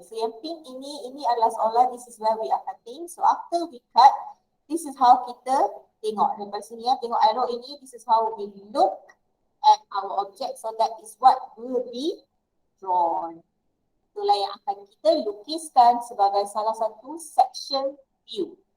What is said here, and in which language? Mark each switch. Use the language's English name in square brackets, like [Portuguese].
[English] So [Malay] yang pink ini adalah seolah [English] this is where we are cutting. So after we cut, this is how [Malay] kita tengok daripada sini tengok arrow ini, [English] this is how we look at our object. So that is what will be drawn. [Malay] Itulah yang akan kita lukiskan sebagai salah satu section view.